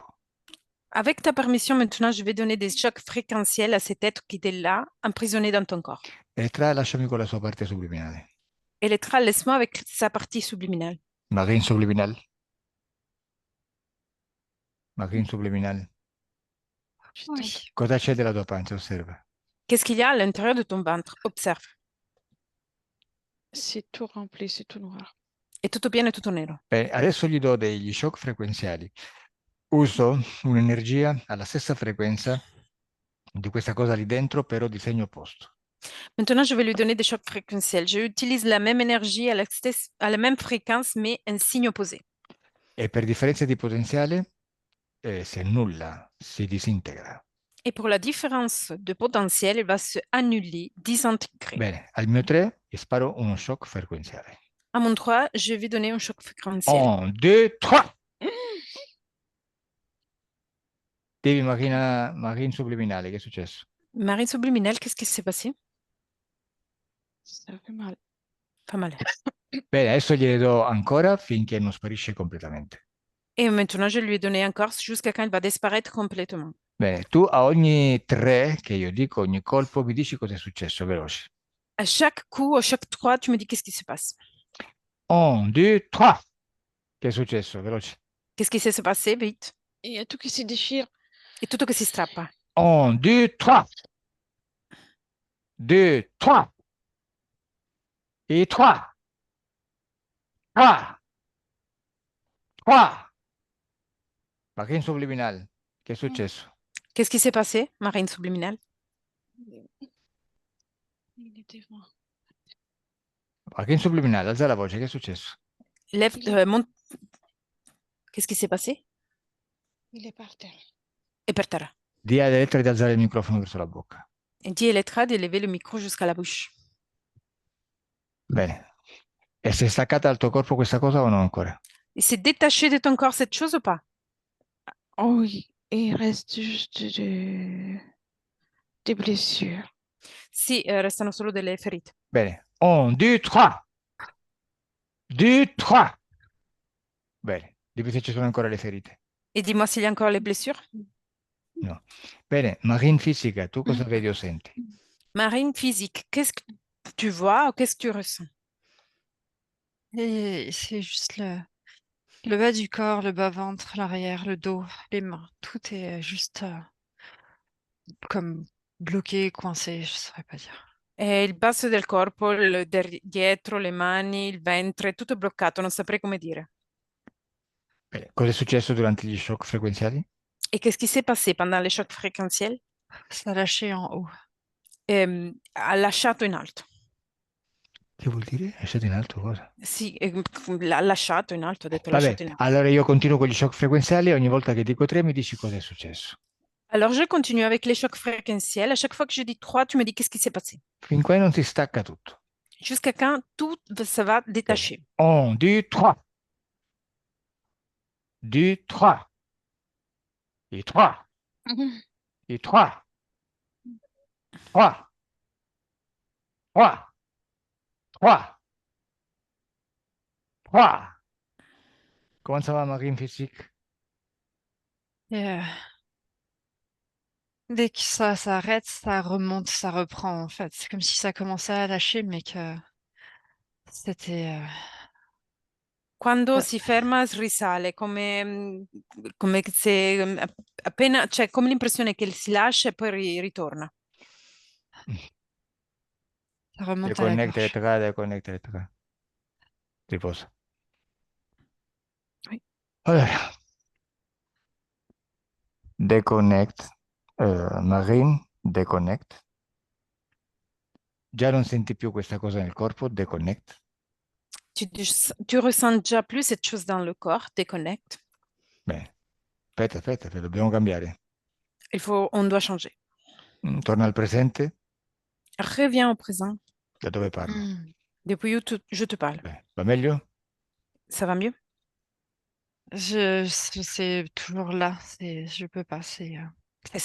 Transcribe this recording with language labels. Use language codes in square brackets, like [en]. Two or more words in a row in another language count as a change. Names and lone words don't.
[fr] Avec ta permission, maintenant, je vais donner des chocs fréquentiels à cet être qui est là, emprisonné dans ton corps. [it] Elettra, lasciami con la sua parte subliminale. [fr] Elettra, laisse-moi avec sa partie subliminale. Marine subliminal. Marine subliminal. Oui. [it] Cosa c'è della tua pancia? Osserva. [fr] Qu'est-ce qu'il y a à l'intérieur de ton ventre? Observe. C'est tout rempli, c'est tout noir. [it] È tutto pieno e tutto nero. Bene, adesso gli do degli shock frequenziali. Uso un'energia alla stessa frequenza di questa cosa lì dentro, però di segno opposto. [fr] Maintenant, je vais lui donner des chocs fréquentiels. J'utilise la même énergie à la même fréquence, mais un signe opposé. [it] E per differenza di potenziale si annulla, si disintegra. [fr] Et pour la différence de potentiel, elle va se annuler, désintégrer. [it] Bene, al mio 3 gli sparo uno shock frequenziale. [fr] À mon 3, je vais donner un choc fréquentiel. [it] 1, 2, 3! Devi Marine subliminale, che è successo? [fr] Marine subliminale, qu'est-ce qui s'est passé? Ça fait mal. Pas mal. [it] Bene, adesso gliele do ancora finché non sparisce completamente. [fr] Et maintenant, je lui ai donné encore jusqu'à quand il va disparaître complètement. [it] Bene, tu a ogni 3 che io dico, ogni colpo, mi dici cosa è successo, veloce. [fr] À chaque coup, à chaque 3, tu me dis qu'est-ce qui se passe. [it] 1, 2, 3! Che è successo, veloce. [fr] Qu'est-ce qui s'est passé? Vite. Il y a tout qui se déchire. [it] Et tutto che si strappa. 1, 2, 3! 2, 3! [fr] Et 3! 3! 3! [it] Marine subliminale, che è successo? [fr] Qu'est-ce qui s'est passé, Marine subliminale? Il est devant. [it] Marine subliminale, alza la voce, che è successo? [fr] Lève, monte. Qu'est-ce qui s'est passé? Il est par terre. [it] Et per terra. Di ad Elettra di alzare il microfono verso la bocca. [fr] Et dis Elettra de lever le micro jusqu'à la bouche. [it] Bene. E si è staccata dal tuo corpo questa cosa o no ancora? [fr] Il s'est détaché de ton corps cette chose ou pas? Oh oui, il reste juste des blessures. [it] Sì, restano solo delle ferite. Bene. 1, 2, 3! 2, 3! Bene. Dimmi se ci sono ancora le ferite. [fr] Et dis-moi s'il y a encore les blessures. [it] No. Bene. Marine fisica, tu cosa vedi o senti? [fr] Marine physique, qu'est-ce que tu vois ou qu'est-ce que tu ressens? Et c'est juste le bas du corps, le bas-ventre, l'arrière, le dos, les mains. Tout est juste comme bloqué, coincé, je saurais pas dire. [it] Il basso del corpo, dietro, le mani, il ventre, tutto bloccato, non saprei come dire. Bene. Cosa è successo durante gli shock frequenziali? [fr] Et qu'est-ce qui s'est passé pendant les chocs fréquentiels? Ça a lâché en haut. [it] Ha lasciato in alto. Che vuol dire? È stato in alto cosa? Sì, l'ha lasciato in alto, ho detto Vabbè, lasciato in alto. allora io continuo con gli shock frequenziali e ogni volta che dico 3 mi dici cosa è successo. [fr] Alors, je continue avec les chocs fréquentiels. À chaque fois que je dis 3, tu me dis qu'est-ce qui s'est passé. [it] Fin qua non si stacca tutto. [fr] Jusqu'à quand tout ça va détacher. [it] 1, 2, 3. 2, 3. [fr] Et 3. Et 3. 3. 3. 3. 3. Comment ça va, Marine physique? Et dès que ça s'arrête, ça remonte, ça reprend en fait. C'est comme si ça commençait à lâcher, mais que c'était... [it] Quando si ferma, risale, come se appena, cioè come l'impressione che si lascia e poi ritorna. [fr] Ça remonte à la gorge. Déconnecte les traits. [it] Riposa. [fr] Oui. [it] Allora. Deconnect. Marine, deconnect. Già non senti più questa cosa nel corpo, deconnect. [fr] Tu ressens déjà plus cette chose dans le corps, déconnecte. [it] Bene. Aspetta, dobbiamo cambiare. [fr] On doit changer. [it] Torna al presente. [fr] Reviens au présent. [it] Da dove parlo? [fr] Depuis où je te parle. [it] Va meglio? [fr] Ça va mieux? C'est toujours là. Je peux pas. [it] È